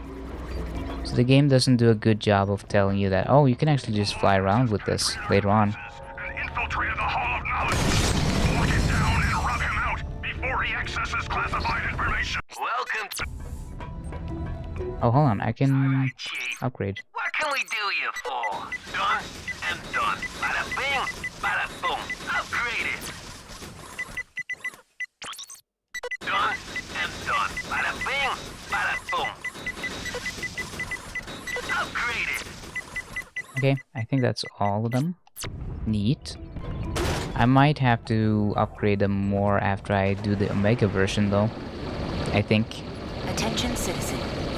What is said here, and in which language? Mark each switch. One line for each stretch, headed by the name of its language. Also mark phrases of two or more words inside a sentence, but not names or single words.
English: So the game doesn't do a good job of telling you that, oh, you can actually just fly around with this later on. Infiltrated the Hall of Knowledge. Lock it down and rub him out before he accesses classified information. Welcome to... Oh, hold on, I can upgrade. What can we do you for? Done and done. Bada bing, bada boom. Upgraded. Done and done. Bada bing, bada boom. Upgraded. Okay, I think that's all of them. Neat. I might have to upgrade them more after I do the Omega version though. I think. Attention citizen.